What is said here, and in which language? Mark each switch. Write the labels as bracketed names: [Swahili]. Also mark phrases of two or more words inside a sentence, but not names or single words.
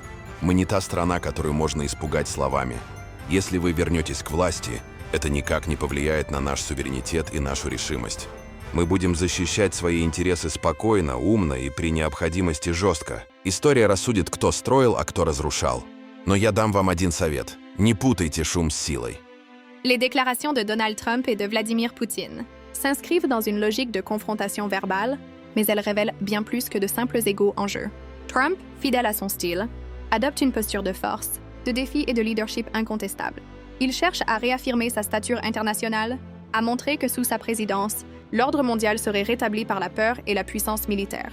[Russian] Мы не та страна, которую можно испугать словами. Если вы вернетесь к власти, это никак не повлияет на наш суверенитет и нашу решимость. Мы будем защищать свои интересы спокойно, умно и при необходимости жестко. История рассудит, кто строил, а кто разрушал. Но я дам вам один совет. Не путайте шум с силой. [French] Les déclarations de Donald Trump et de Vladimir Poutine s'inscrivent dans une logique de confrontation verbale, mais elles révèlent bien plus que de simples égos en jeu. Trump, fidèle à son style, adopte une posture de force, de défi et de leadership incontestable. Il cherche à réaffirmer sa stature internationale, à montrer que sous sa présidence, l'ordre mondial serait rétabli par la peur et la puissance militaire.